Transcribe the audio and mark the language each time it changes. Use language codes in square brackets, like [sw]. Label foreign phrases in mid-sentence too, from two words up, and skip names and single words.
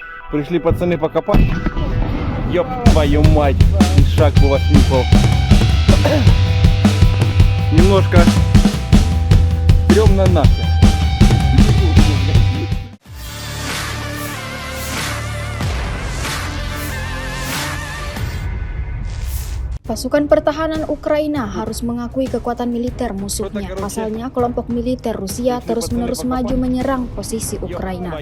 [ru] Пришли пацаны покопать. Ёб твою мать. И шаг бы вас нюхал. Немножко стрёмно нахер. [id] Pasukan pertahanan Ukraina harus mengakui kekuatan militer musuhnya. Pasalnya, kelompok militer Rusia terus-menerus maju menyerang posisi Ukraina.